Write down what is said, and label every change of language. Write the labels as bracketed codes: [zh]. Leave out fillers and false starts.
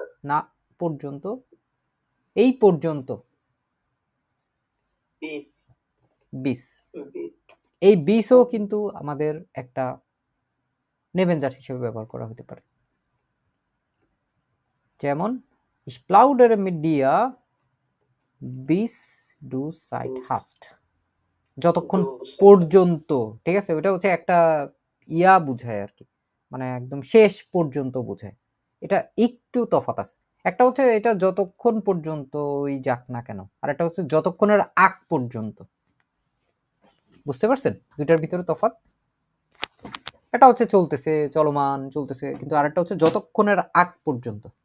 [bn] না, পর্যন্ত, এই পর্যন্ত, বিস, এই বিসও কিন্তু আমাদের একটা নেভেনজার্স হিসেবে ব্যবহার করা হতে পারে। যেমন [de] ich plaudere mit dir bis du Zeit hast, [bn] যতক্ষণ পর্যন্ত, ঠিক আছে। ওটা হচ্ছে একটা ইয়া বুঝায় আর কি, মানে একদম শেষ পর্যন্ত বোঝায়। এটা একটু তফাৎ আছে, একটা হচ্ছে এটা যতক্ষণ পর্যন্ত ওই যাক না কেন, আর একটা হচ্ছে যতক্ষণের আগ পর্যন্ত। বুঝতে পারছেন দুইটার ভিতরে তফাৎ? এটা হচ্ছে চলতেছে, চলমান, চলতেছে, কিন্তু আরেকটা হচ্ছে যতক্ষণের আগ পর্যন্ত।